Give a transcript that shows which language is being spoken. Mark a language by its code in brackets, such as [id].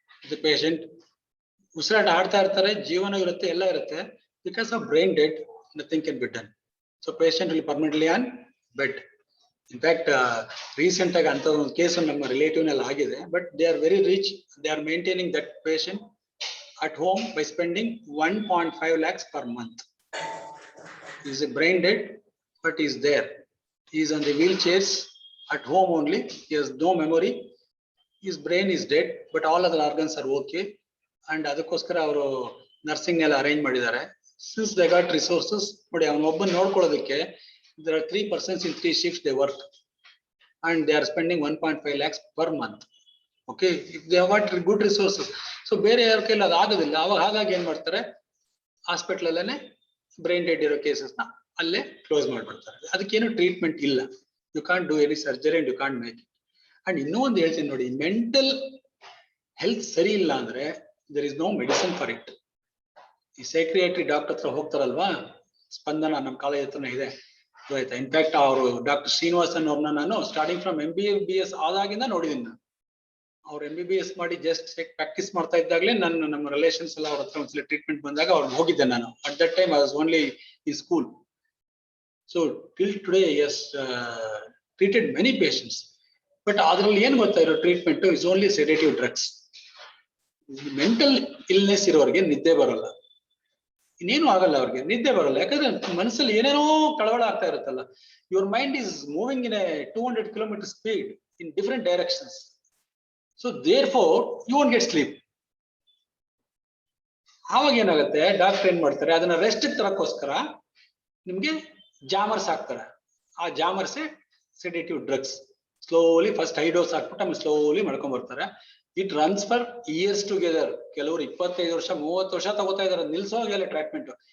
[kn] The patient ಉಸಿರಾಟ ಆಡ್ತಾ ಇರ್ತಾರೆ, ಜೀವನ ಇರುತ್ತೆ, ಎಲ್ಲ ಇರುತ್ತೆ, because of brain dead, [en] Nothing can be done. So patient will permanently on bed. [kn] In fact recent ಆಗಿ ಅಂತ ಒಂದು ಕೇಸ್ ನಮ್ಮ ರಿಲೇಟಿವ್ ನಲ್ಲಿ ಆಗಿದೆ. [en] But they are very rich, they are maintaining that patient at home by spending 1.5 lakhs per month. He is a brain dead, but he is there. He is on the wheelchairs at home only. He has no memory. His brain is dead, but all other organs are okay. [kn] And ಅದಕ್ಕೋಸ್ಕರ ಅವರು nursing ಎಲ್ಲ arrange ಮಾಡಿದ್ದಾರೆ. [en] Since they got resources, [kn] ನೋಡಿ ಅವನ ಒಬ್ಬನ ನೋಡ್ಕೊಳ್ಳೋದಕ್ಕೆ [en] there are 3 persons in 3 shifts they work, and they are spending 1.5 lakhs per month. Okay, if they have got good resources. [kn] So ಬೇರೆ ಯಾರ ಕೈಲಿ ಅದು ಆಗೋದಿಲ್ಲ. ಅವಾಗ ಹಾಗಾಗಿ ಏನ್ ಮಾಡ್ತಾರೆ, ಹಾಸ್ಪಿಟಲ್ ಅಲ್ಲೇನೆ ಬ್ರೈನ್ ಡೆಡ್ ಇರೋ ಕೇಸಸ್ ನ ಅಲ್ಲೇ ಕ್ಲೋಸ್ ಮಾಡ್ಬಿಡ್ತಾರೆ. ಅದಕ್ಕೇನು ಟ್ರೀಟ್ಮೆಂಟ್ ಇಲ್ಲ. [en] You can't do any surgery and you can't make it. [kn] And ಇನ್ನೂ ಒಂದು ಹೇಳ್ತೀನಿ ನೋಡಿ, ಮೆಂಟಲ್ ಹೆಲ್ತ್ ಸರಿ ಇಲ್ಲ ಅಂದ್ರೆ [en] There is no medicine for it. [kn] ಈ ಸೈಕ್ರಿಯಾಟ್ರಿ ಡಾಕ್ಟರ್ ಹತ್ರ ಹೋಗ್ತಾರಲ್ವಾ, ಸ್ಪಂದನ ನಮ್ಮ ಕಾಲೇಜ್ ಹತ್ರನೇ ಇದೆ, ಆಯ್ತಾ. ಇನ್ಫ್ಯಾಕ್ಟ್ ಅವರು ಡಾಕ್ಟರ್ ಶ್ರೀನಿವಾಸನ್ ಅವ್ರನ್ನ ನಾನು ಸ್ಟಾರ್ಟಿಂಗ್ ಫ್ರಮ್ MBBS ಆದಾಗಿಂದ ನೋಡಿದೀನಿ. ನಾನು ಅವ್ರು MBBS ಮಾಡಿ ಜಸ್ಟ್ ಪ್ರಾಕ್ಟೀಸ್ ಮಾಡ್ತಾ ಇದ್ದಾಗಲೇ ನಾನು ನಮ್ಮ ರಿಲೇಷನ್ಸ್ ಎಲ್ಲ ಅವ್ರ ಹತ್ರ ಒಂದ್ಸಲ ಟ್ರೀಟ್ಮೆಂಟ್ ಬಂದಾಗ ಅವ್ರಿಗೆ ಹೋಗಿದ್ದೆ ನಾನು. [en] At that time I was only in school. So till today has treated many patients. [kn] But ಅದ್ರಲ್ಲಿ ಏನ್ ಗೊತ್ತಾ ಇರೋ treatment [en] Is only sedative drugs. [kn] Mental illness ಇರೋರಿಗೆ ನಿದ್ದೆ ಬರಲ್ಲ, ಇನ್ನೇನು ಆಗಲ್ಲ, ಅವ್ರಿಗೆ ನಿದ್ದೆ ಬರಲ್ಲ. ಯಾಕಂದ್ರೆ ಮನಸ್ಸಲ್ಲಿ ಏನೇನೋ ಕಳವಳ ಆಗ್ತಾ ಇರುತ್ತಲ್ಲ. [en] Your mind is moving in a 200 kilometre speed in different directions. So therefore you won't get sleep. [kn] ಆವಾಗ ಏನಾಗುತ್ತೆ, ಡಾಕ್ಟರ್ ಏನ್ ಮಾಡ್ತಾರೆ, ಅದನ್ನ ರೆಸ್ಟ್ ತರಕ್ಕೋಸ್ಕರ ನಿಮ್ಗೆ ಜಾಮರ್ಸ್ ಹಾಕ್ತಾರೆ. ಆ ಜಾಮರ್ಸೆ sedative drugs. Slowly first high dose ಹಾಕ್ಬಿಟ್ಟು ಆಮೇಲೆ ಸ್ಲೋಲಿ ಮಾಡ್ಕೊಂಡ್ ಬರ್ತಾರೆ. [en] It runs for years together. [kn] ಕೆಲವರು 25 ವರ್ಷ 30 ವರ್ಷ ತಗೋತಾ ಇದಾರೆ. ನಿಲ್ಸೋಗಿಲ್ಲ ಟ್ರೀಟ್ಮೆಂಟ್.